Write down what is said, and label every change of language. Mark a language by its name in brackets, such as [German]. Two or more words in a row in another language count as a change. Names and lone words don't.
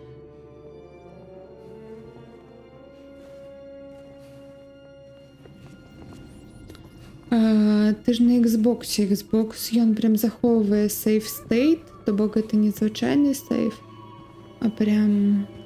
[Ukrainian] Ти ж на Xbox ён прям заховує сейф стейт, то бок це не звичайний сейф, а прям...